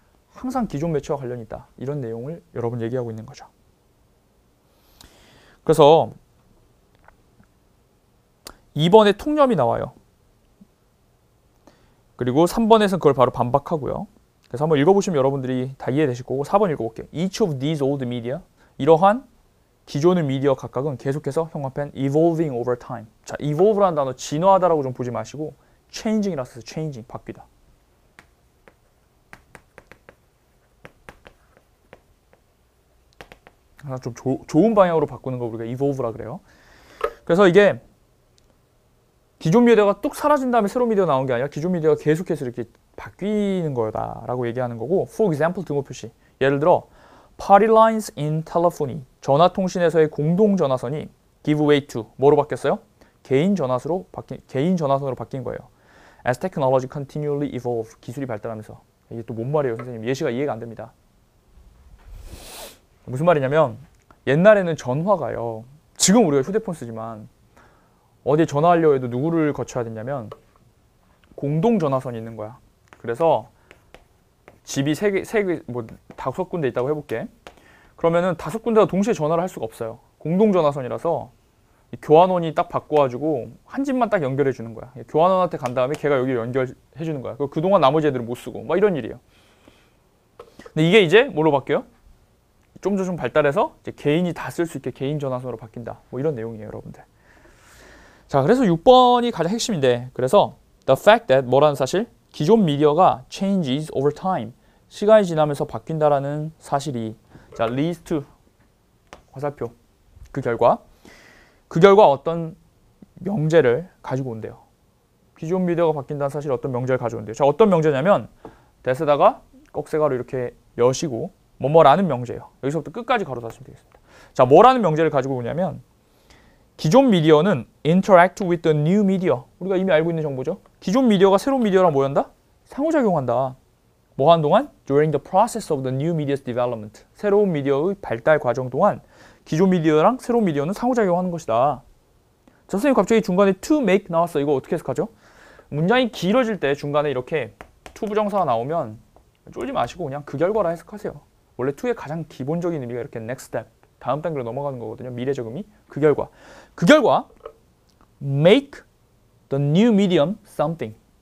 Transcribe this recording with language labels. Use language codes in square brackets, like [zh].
[ko] 항상 기존 매체와 관련이 있다. 이런 내용을 여러분 얘기하고 있는 거죠. 그래서 2번에 통념이 나와요. 그리고 3번에서는 그걸 바로 반박하고요. 그래서 한번 읽어보시면 여러분들이 다 이해되실 거고 4번 읽어볼게요. [en] Each of these old media, [ko] 이러한 기존의 미디어 각각은 계속해서 형광펜 [en] evolving over time. [ko] 자, evolve라는 단어 진화하다라고 좀 보지 마시고 changing이라 써서 changing, 바뀌다. 하나 좀 좋은 방향으로 바꾸는 거 우리가 evolve라 그래요. 그래서 이게 기존 미디어가 뚝 사라진 다음에 새로운 미디어 나온 게 아니라 기존 미디어가 계속해서 이렇게 바뀌는 거다라고 얘기하는 거고, [en] for example [ko] 등호 표시. 예를 들어 [en] party lines in telephony. [ko] 전화 통신에서의 공동 전화선이 [en] give way to [ko] 뭐로 바뀌었어요? 개인 전화선으로 바뀐 거예요. [en] As technology continually evolve. [ko] 기술이 발달하면서. 이게 또 뭔 말이에요, 선생님? 예시가 이해가 안 됩니다. 무슨 말이냐면 옛날에는 전화가요. 지금 우리가 휴대폰 쓰지만 어디 전화하려고 해도 누구를 거쳐야 되냐면 공동 전화선이 있는 거야. 그래서 집이 뭐 5군데 있다고 해볼게. 그러면은 5군데가 동시에 전화를 할 수가 없어요. 공동 전화선이라서 교환원이 딱 바꿔가지고 한 집만 딱 연결해 주는 거야. 교환원한테 간 다음에 걔가 여기 연결해 주는 거야. 그동안 나머지 애들은 못 쓰고 막 이런 일이에요. 근데 이게 이제 뭘로 바뀌어요? 좀 발달해서 이제 개인이 다 쓸 수 있게 개인 전화선으로 바뀐다. 뭐 이런 내용이에요, 여러분들. 자, 그래서 6번이 가장 핵심인데, 그래서 [en] the fact that [ko] 뭐라는 사실? 기존 미디어가 [en] changes over time. [ko] 시간이 지나면서 바뀐다라는 사실이 자, leads to 화살표. 그 결과 어떤 명제를 가지고 온대요. 기존 미디어가 바뀐다는 사실 어떤 명제를 가져온대요. 자, 어떤 명제냐면 대세다가 꺽쇠가로 이렇게 여시고 뭐뭐라는 명제예요. 여기서부터 끝까지 가로 닫으시면 되겠습니다. 자, 뭐라는 명제를 가지고 오냐면 기존 미디어는 [en] interact with the new media. [ko] 우리가 이미 알고 있는 정보죠. 기존 미디어가 새로운 미디어랑 뭐 한다? 상호작용한다. 뭐 하는 동안? [en] During the process of the new media's development. [ko] 새로운 미디어의 발달 과정 동안 기존 미디어랑 새로운 미디어는 상호작용하는 것이다. 자, 선생님 갑자기 중간에 to make 나왔어. 이거 어떻게 해석하죠? 문장이 길어질 때 중간에 이렇게 to 부정사가 나오면 쫄지 마시고 그냥 그 결과라 해석하세요. 원래 to의 가장 기본적인 의미가 이렇게 [en] next step, [ko] 다음 단계로 넘어가는 거거든요. 미래적 의미. 그 결과 [en] make the new medium something.